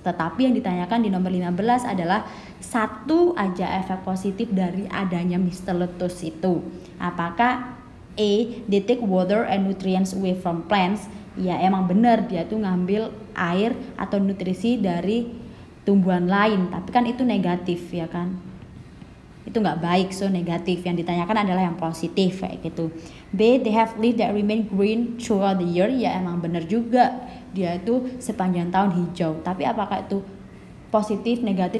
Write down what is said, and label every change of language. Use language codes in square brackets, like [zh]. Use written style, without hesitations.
[id] Tetapi yang ditanyakan di nomor 15 adalah satu aja efek positif dari adanya Mysteletus itu. Apakah [en] A, they take water and nutrients away from plants? [id] Ya emang benar dia tuh ngambil air atau nutrisi dari tumbuhan lain, tapi kan itu negatif ya kan, itu nggak baik, so negatif. Yang ditanyakan adalah yang positif kayak gitu. [en] B, they have leaves that remain green throughout the year. [id] Ya emang benar juga, dia itu sepanjang tahun hijau, tapi apakah itu positif negatif?